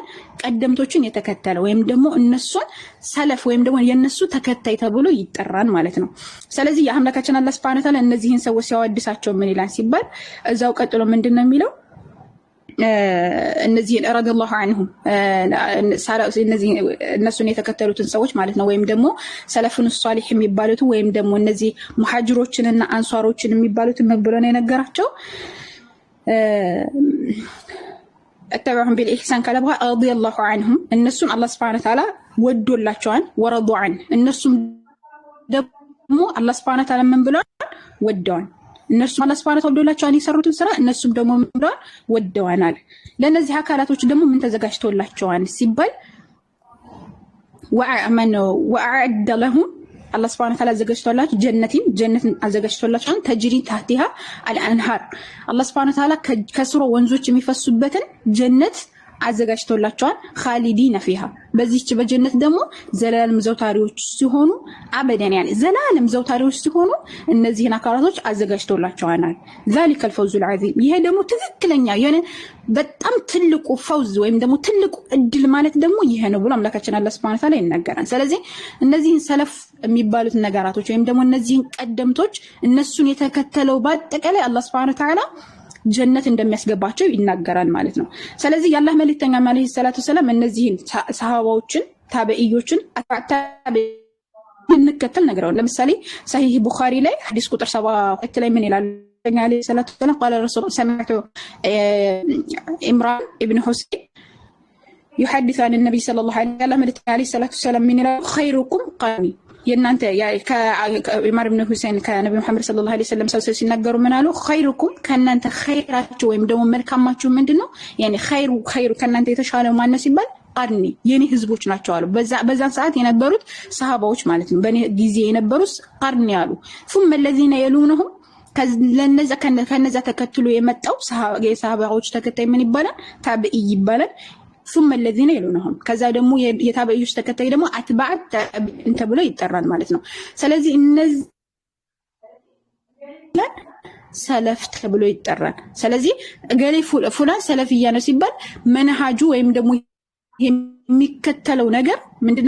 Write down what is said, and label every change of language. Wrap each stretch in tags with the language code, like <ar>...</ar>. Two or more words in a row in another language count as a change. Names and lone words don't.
<am>ቀደምቶችን የተከተለ ወይም ደግሞ እነሱን ሰለፍ ወይም ደግሞ የነሱ ተከታይ ተብሎ ይጠራል ማለት ነው። ስለዚህ የአምላካችን አላህ</am> <ar>سبحانه وتعالى</ar> <am>እነዚህን ሰዎች ሲያወድሳቸው ምን ይላል ሲባል እዛው ቀጥሎ ምንድነው የሚለው? እነዚህ</am> <ar>رضي الله عنهم</ar> <am>እነዚህ እነሱን የተከተሉትን ሰዎች ማለት ነው። ወይም ደግሞ ሰለፉን ሷሊህ የሚባሉት ወይም ደግሞ እነዚህ ሙሃጅሮችንና አንሷሮችን የሚባሉት ምን ብሎ ነው የነገራቸው?</am> <ar>اتبعهم بالإحسان</ar> <am>ካለ በኋላ</am> <ar>رضي الله عنهم</ar> <am>እነሱን አላህ</am> <ar>سبحانه وتعالى</ar> <am>ወዶላቸዋል። ወረዱ ዐን እነሱም ደግሞ አላህ</am> <ar>سبحانه وتعالى</ar> <am>ምን ብሏል? ወደዋል። እነሱም አላህ</am> <ar>سبحانه وتعالى</ar> <am>ወዶላቸዋል የሰሩትን ስራ እነሱም ደግሞ ምን ብሏል? ወደዋናል። ለነዚህ አካላቶች ደግሞ ምን ተዘጋጅቶላቸዋል ሲባል</am> <ar>وأعد لهم</ar> <am>አላህ</am> <ar>سبحانه وتعالى</ar> <am>አዘጋጅቶላቸው ጀነትን አዘጋጅቶላቸዋል።</am> <ar>تجري تحتها الأنهار</ar> <am>አላህ</am> <ar>سبحانه وتعالى</ar> <am>ከስሩ ወንዞች የሚፈሱበትን ጀነት አዘጋጅቶላቸዋል።</am> <ar>خالدين فيها</ar> <am>በዚህች በጀነት ደግሞ ዘላለም ዘውታሪዎች ሲሆኑ አበደን ያኔ ዘላለም ዘውታሪዎች ሲሆኑ እነዚህን አካላቶች አዘጋጅቶላቸዋል።</am> <ar>ذلك الفوز العظيم</ar> <am>ይሄ ደግሞ ትክክለኛ የሆነ በጣም ትልቁ ፈውዝ ወይም ደግሞ ትልቁ እድል ማለት ደግሞ ይሄ ነው ብሎ አምላካችን አላህ</am> <ar>سبحانه وتعالى</ar> <am>ይናገራል። ስለዚህ እነዚህን ሰለፍ የሚባሉት ነገራቶች ወይም ደግሞ እነዚህን ቀደምቶች እነሱን የተከተለው በአጠቃላይ አላህ</am> <ar>سبحانه وتعالى</ar> <am>ጀነት እንደሚያስገባቸው ይናገራል ማለት ነው። ስለዚህ የአላህ መልእክተኛ</am> <ar>عليه الصلاة السلام</ar> <am>እነዚህን ሰሃባዎችን ታበኢዮችን እንከተል ነገራው። ለምሳሌ ሰሂህ ቡኻሪ ላይ ሐዲስ ቁጥር 72 ላይ ምን ይላል?</am> <ar>عليه الصلاة السلام قال الرسول سمعت عمران ابن حسين يحدث عن النبي صلى الله عليه وسلم عليه الصلاه والسلام من خيركم قرني</ar> <am>የናንተ ከዑመር ኢብኑ ሁሰይን ከነብዩ መሐመድ</am> <ar>صلى الله عليه وسلم</ar> <am>ሰው ሲናገሩ ምን አሉ? ኸይሩኩም ከናንተ ኸይራችሁ ወይም ደግሞ መልካማችሁ ምንድነው? ያኔ ኸይሩ ከናንተ የተሻለው ማነው ሲባል ቀርኒ የኔ ህዝቦች ናቸው አሉ። በዛን ሰዓት የነበሩት ሰሃባዎች ማለት ነው። በኔ ጊዜ የነበሩት ቀርኒ አሉ።</am> <ar>ثم الذين يلونهم</ar> <am>ከነዛ ተከትሎ የመጣው ሰሃባዎች ተከታይ ምን ይባላል? ታቢዒ ይባላል።</am> <ar>ثم الذين يلونهم</ar> <am>ከዛ ደግሞ የታበዩሽ ተከታይ ደግሞ</am> <ar>أتباع التابعين</ar> <am>ተብሎ ይጠራል ማለት ነው። ስለዚህ እነዚህ ሰለፍ ተብሎ ይጠራል። ስለዚህ ገሌ ፉላን ሰለፍያ ነው ሲባል መንሃጁ ወይም ደግሞ የሚከተለው ነገር ምንድነው?</am>